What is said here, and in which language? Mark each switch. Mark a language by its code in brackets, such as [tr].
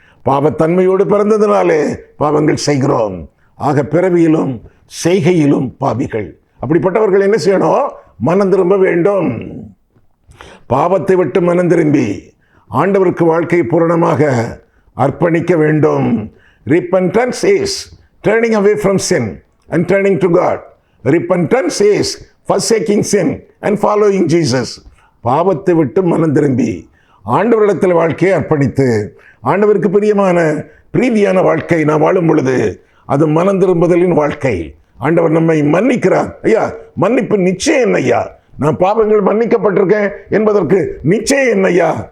[ta] பாவத்தன்மையோடு பிறந்ததுனாலே பாவங்கள் செய்கிறோம். ஆக பிறவியிலும் செய்கையிலும் பாவிகள். அப்படிப்பட்டவர்கள் என்ன செய்யணும்? மனம் திரும்ப வேண்டும். பாவத்தை விட்டு மனம் திரும்பி ஆண்டவருக்கு வாழ்க்கையை பூரணமாக அர்ப்பணிக்க வேண்டும். [en] Repentance is turning away from sin and turning to God. Repentance is forsaking sin and following Jesus. [ta] பாவத்தை விட்டு மனம் திரும்பி ஆண்டவரிடத்தில் வாழ்க்கையை அர்ப்பணித்து ஆண்டவருக்கு பிரியமான பிரீதியான வாழ்க்கை நாம் வாழும் பொழுது அது மனம் திரும்புதலின் வாழ்க்கை. ஆண்டவர் நம்மை மன்னிக்கிறார். ஐயா, மன்னிப்பு நிச்சயம் என்னையா? நான் பாவங்கள் மன்னிக்கப்பட்டிருக்கேன் என்பதற்கு நிச்சயம் என்னையா?